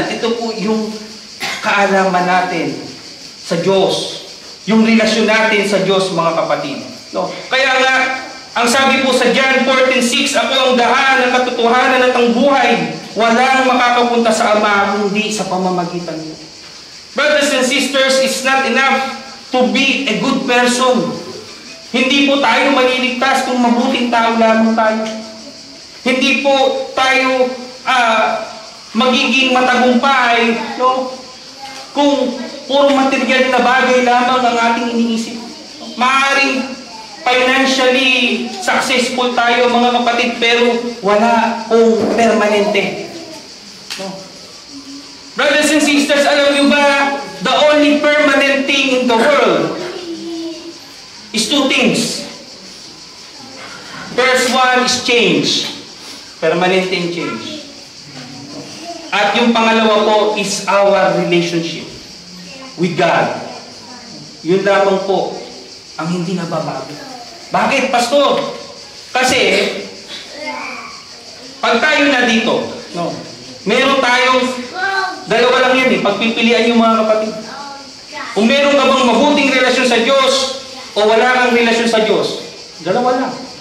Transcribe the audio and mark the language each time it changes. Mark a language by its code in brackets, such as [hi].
[tl] At ito po yung kaalaman natin sa Diyos. Yung relasyon natin sa Diyos, mga kapatid. No? Kaya nga, ang sabi po sa John 14:6, ako ang daan, ang katotohanan at ang buhay. Walang makakapunta sa Ama kundi sa pamamagitan niyo. [en] Brothers and sisters, it's not enough to be a good person. [tl] Hindi po tayo maliligtas kung mabuting tao lamang tayo. Hindi po tayo magiging matagumpay, no? Kung puro material na bagay lamang ang ating iniisip. Maaaring [en] financially successful [tl] tayo, mga kapatid, pero wala pong permanente. No? [en] Brothers and sisters, [tl] alam niyo ba, [en] the only permanent thing in the world is two things. First one is change. Permanent in change. [tl] At yung pangalawa po [en] is our relationship with God. [tl] Yun lamang po ang hindi nababago. Bakit, pastor? Kasi, pag tayo na dito, no, meron tayong, dalawa lang yan pagpipilian yung mga kapatid. Kung meron ka bang mabuting relasyon sa Diyos, o wala kang relasyon sa Diyos, dalawa lang.